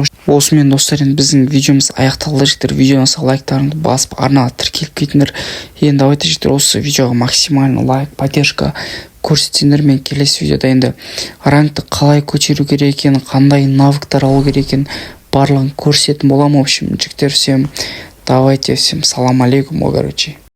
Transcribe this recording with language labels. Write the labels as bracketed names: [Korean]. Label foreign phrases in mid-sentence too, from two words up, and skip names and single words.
[Kazakh] Осымен достар, енді біздің видеомыз аяқталды жігіттер. Видеоңызға лайктарыңды басып арнаға тіркеліп кетіңдер. Енді давайте жігіттер, осы видеоға максимально лайк, поддержка көрсетсеңдер, мен келесі видеода енді рангты қалай көтеру керек екенін, қандай навыктар алу керек екенін барлығын көрсететін боламын. [Russian] В общем, жігіттер, всем давайте, всем [Arabic] سلام عليكم, [Russian] короче.